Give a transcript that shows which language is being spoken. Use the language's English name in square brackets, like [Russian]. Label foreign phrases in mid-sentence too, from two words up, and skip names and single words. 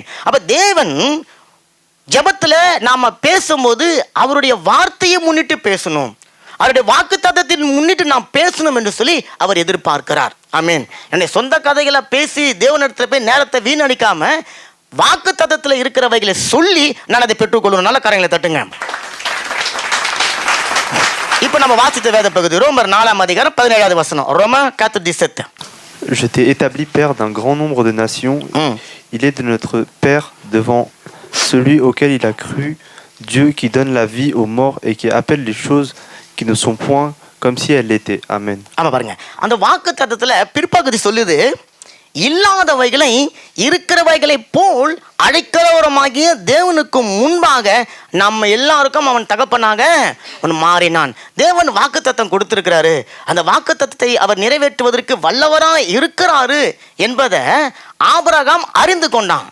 [Tamil] அப்ப தேவன் ஜெபத்துல நாம பேசும்போது அவருடைய வார்த்தையை முன்னிட்டு பேசணும், அவருடைய வாக்குத்தத்தத்தின் முன்னிட்டு நாம் பேசணும் என்று சொல்லி அவர் எதிர்பார்க்கிறார். ஆமென். என்னுடைய சொந்த கதைகளை பேசி தேவனிடத்துல போய் நேரத்தை வீணடிக்காம வாக்குத்தத்தத்துல இருக்கிறவைகளை சொல்லி நான் அதை பெற்றுக்கொள்ளணும். நல்ல கரங்களை தட்டுங்க. இப்ப நம்ம வாசித்த வேத பகுதி ரோமர் 4ஆம் அதிகாரம் 17வது வசனம். [French] Romains 4:17. Je t'ai établi père d'un grand nombre de nations. Il est de notre père devant celui auquel il a cru, Dieu qui donne la vie aux morts et qui appelle les choses qui ne sont point comme si elles l'étaient. Amen. [Tamil] ஆமா பாருங்க, அந்த வாக்குத்தத்தத்துல பிற்பகுதி சொல்லுது, இல்லாதவைகளை இருக்கிறவைகளை போல் அழைக்கிறவரமாகிய தேவனுக்கு முன்பாக நம்ம எல்லாருக்கும் அவன் தகப்பனாக மாறினான். தேவன் வாக்குத்தத்தம் கொடுத்திருக்கிறாரு. அந்த வாக்குத்தத்தத்தை அவர் நிறைவேற்றுவதற்கு வல்லவராய் இருக்கிறாரு என்பதை ஆபிரகாம் அறிந்து கொண்டான்.